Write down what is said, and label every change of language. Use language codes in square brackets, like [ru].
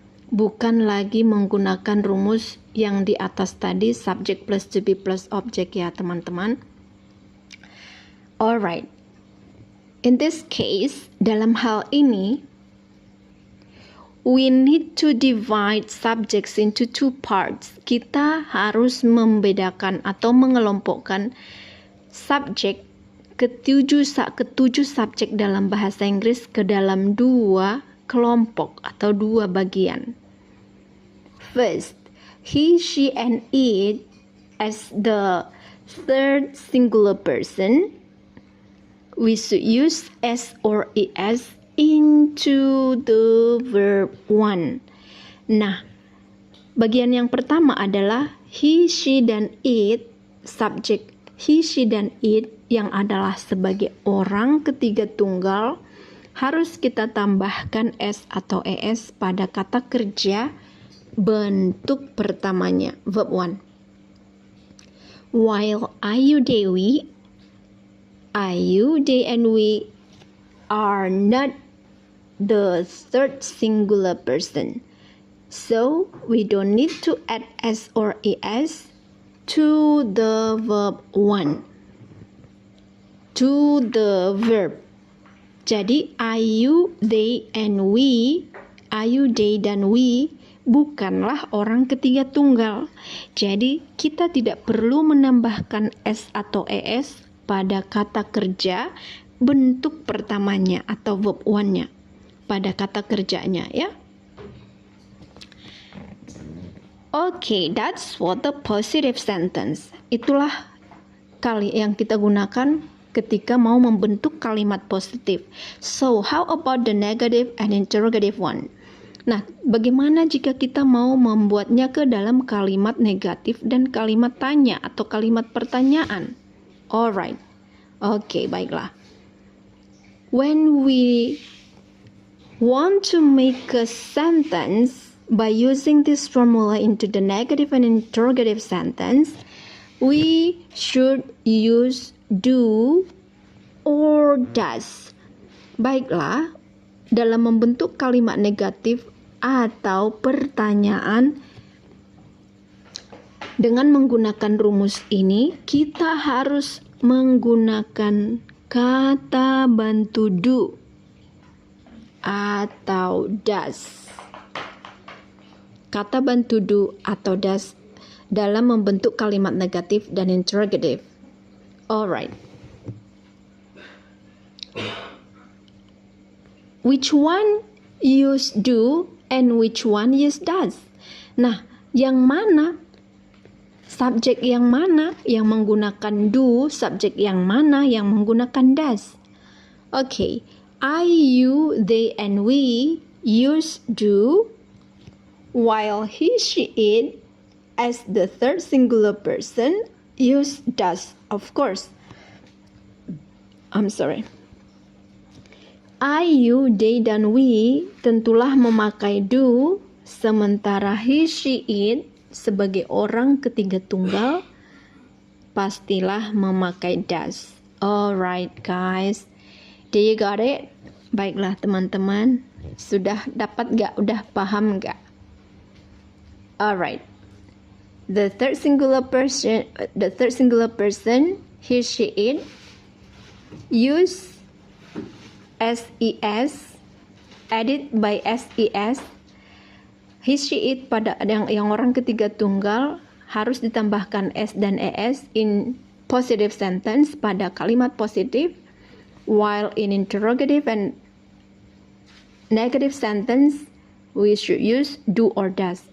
[id] Bukan lagi menggunakan rumus yang di atas tadi, [en] subject plus to be plus object [id] ya teman-teman. [en] Alright, in this case, [id] dalam hal ini, [en] we need to divide subjects into two parts. [id] Kita harus membedakan atau mengelompokkan subjek ketujuh subjek dalam bahasa Inggris ke dalam dua kelompok atau dua bagian. [en] First, he, she, and it as the third singular person. We should use S or ES into the verb 1. Nah, [id] Bagian yang pertama adalah he, she, dan it. Subjek he, she, dan it yang adalah sebagai orang ketiga tunggal harus kita tambahkan s atau es pada kata kerja bentuk pertamanya, verb 1. [en] While Ayu, Dewi, Ayu, they, and we are not the third singular person. So, we don't need to add s or es to the verb 1. To the verb. [id] Jadi, Ayu, they, and we, Ayu, they, dan we bukanlah orang ketiga tunggal. Jadi, kita tidak perlu menambahkan s atau es pada kata kerja bentuk pertamanya atau verb 1-nya pada kata kerjanya, ya. [en] Okay, that's for the positive sentence. [id] Itulah kali yang kita gunakan ketika mau membentuk kalimat positif. [en] So, how about the negative and interrogative one? [id] Nah, bagaimana jika kita mau membuatnya ke dalam kalimat negatif dan kalimat tanya atau kalimat pertanyaan? [en] Alright. [id] Oke, baiklah. [en] When we want to make a sentence by using this formula into the negative and interrogative sentence, we should use do or does. [id] Baiklah, dalam membentuk kalimat negatif atau pertanyaan dengan menggunakan rumus ini, kita harus menggunakan kata bantu do atau does. Kata bantu do atau does dalam membentuk kalimat negatif dan interrogative. [en] Alright. Which one use do and which one use does? [id] Nah, yang mana? Subjek yang mana yang menggunakan do? Subjek yang mana yang menggunakan does? [en] Okay. I, you, they, and we use do, while he, she, it as the third singular person use does, of course. I'm sorry. [id] I, you, they, dan we tentulah memakai do, sementara he, she, it sebagai orang ketiga tunggal pastilah memakai does. [en] Alright guys, do you got it? [id] Baiklah teman-teman, sudah dapat gak? Udah paham gak? [en] Alright. The third singular person, he, she, it, use ses, added by ses. [id] He, she, it pada yang orang ketiga tunggal harus ditambahkan s dan es [en] in positive sentence [id] pada kalimat positif, [en] while in interrogative and negative sentence we should use do or does.